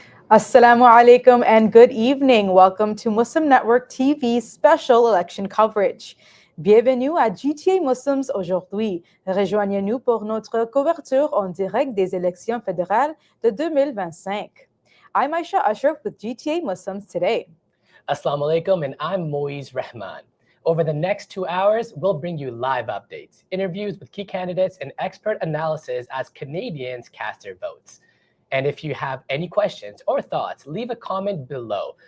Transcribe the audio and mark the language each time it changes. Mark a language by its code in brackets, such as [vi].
[en] Assalamu alaikum and good evening. Welcome to Muslim Network TV's special election coverage. [fr] Bienvenue à GTA Muslims aujourd'hui. Rejoignez-nous pour notre couverture en direct des élections fédérales de 2025. [en] I'm Aisha Ashraf with GTA Muslims Today. Assalamu alaikum, and I'm Moiz Rahman. Over the next 2 hours, we'll bring you live updates, interviews with key candidates, and expert analysis as Canadians cast their votes. And if you have any questions or thoughts, leave a comment below.